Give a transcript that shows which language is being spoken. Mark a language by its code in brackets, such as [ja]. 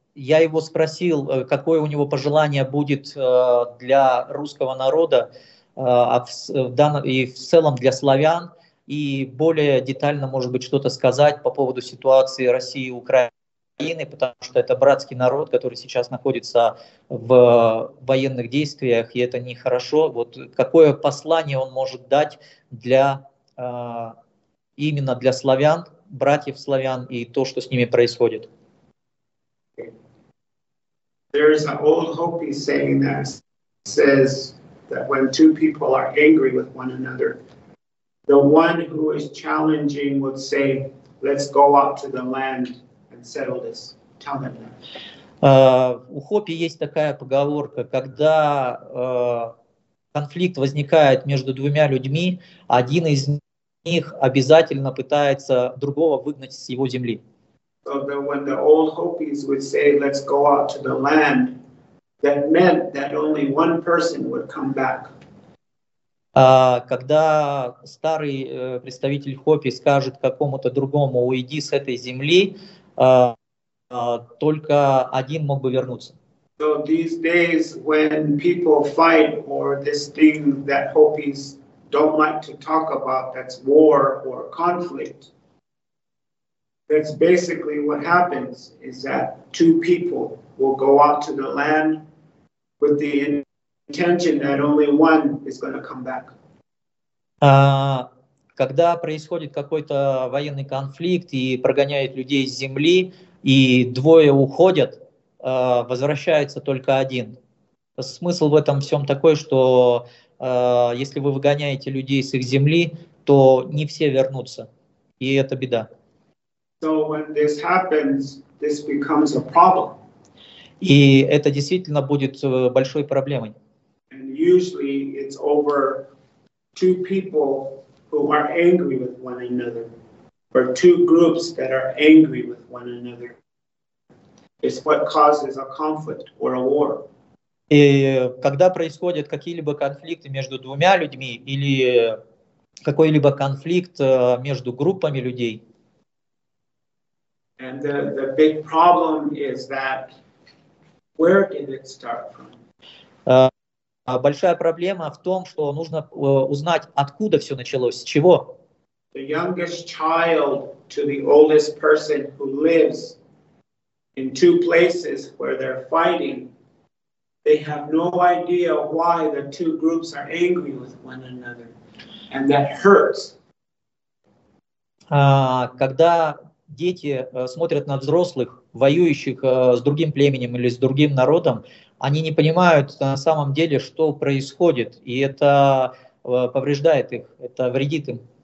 [ru] Я его спросил, какое у него пожелание будет для русского народа и в целом для славян, и более детально, может быть, что-то сказать по поводу ситуации России и Украины, потому что это братский народ, который сейчас находится в военных действиях, и это нехорошо. Вот какое послание он может дать для именно для славян, братьев славян и то, что с ними происходит. [en] There is an old Hopi saying that says that when two people are angry with one another, the one who is challenging would say, let's go out to the land and settle this. Tell them that. [ru] У Хопи есть такая поговорка, когда конфликт возникает между двумя людьми, один из них обязательно пытается другого выгнать с его земли. [en] So then when the old Hopis would say, let's go out to the land, that meant that only one person would come back. [ru] Когда старый представитель Хопи скажет какому-то другому, уйди с этой земли, только один мог бы вернуться. [en] So these days when people fight or this thing that Hopis don't like to talk about, that's war or conflict. That's basically what happens, is that two people will go out to the land with the intention that only one is going to come back. [ru] Когда происходит какой-то военный конфликт и прогоняют людей с земли, и двое уходят, возвращается только один. Смысл в этом всем такой, что если вы выгоняете людей с их земли, то не все вернутся, и это беда. [en] So when this happens, this becomes a problem. [ru] И это действительно будет большой проблемой. [en] And usually it's over two people who are angry with one another, or two groups that are angry with one another. It's what causes a conflict or a war. [ru] И когда происходят какие-либо конфликты между двумя людьми или какой-либо конфликт между группами людей. [en] And the big problem is that where did it start from? [ru] Большая проблема в том, что нужно узнать, откуда все началось, с чего. [en] The youngest child to the oldest person who lives in two places where they're fighting. They have no idea why the two groups are angry with one another, and that hurts. [ru] Когда дети смотрят на взрослых, воюющих с другим племенем или с другим народом, они не понимают на самом деле, что происходит, и это повреждает их, это вредит им.